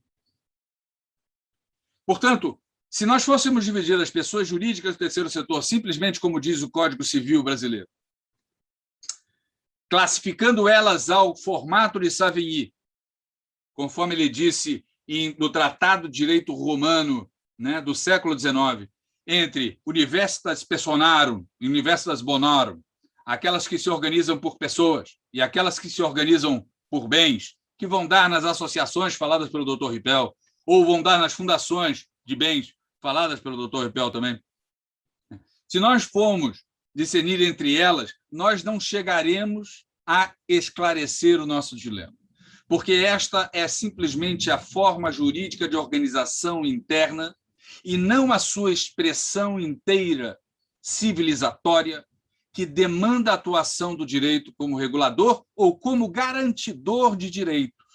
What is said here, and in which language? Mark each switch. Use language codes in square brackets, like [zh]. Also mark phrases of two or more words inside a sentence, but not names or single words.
[pt] Portanto, se nós fôssemos dividir as pessoas jurídicas do terceiro setor simplesmente como diz o Código Civil brasileiro, classificando elas ao formato de Savigny, conforme ele disse no Tratado de Direito Romano, do século XIX, entre [la] universitas personarum [pt] e [la] universitas bonorum, [pt] aquelas que se organizam por pessoas e aquelas que se organizam por bens, que vão dar nas associações faladas pelo Dr. Rippel, ou vão dar nas fundações de bens faladas pelo Dr. Rippel também. Se nós formos discernir entre elas, nós não chegaremos a esclarecer o nosso dilema, porque esta é simplesmente a forma jurídica de organização interna e não a sua expressão inteira civilizatória que demanda a atuação do direito como regulador ou como garantidor de direitos.